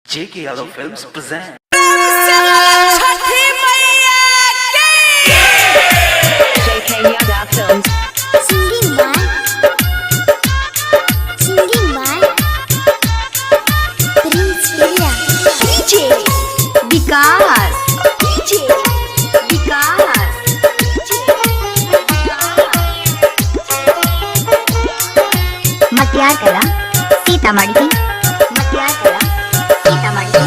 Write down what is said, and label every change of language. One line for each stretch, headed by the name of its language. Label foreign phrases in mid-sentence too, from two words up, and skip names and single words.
English: J.K. Yadav Films present. J.K. Yadav Films. Singing by Prince Priya. DJ विकास DJ विकास मतियार कला सीतामढ़ी मतियार कला सीतामढ़ी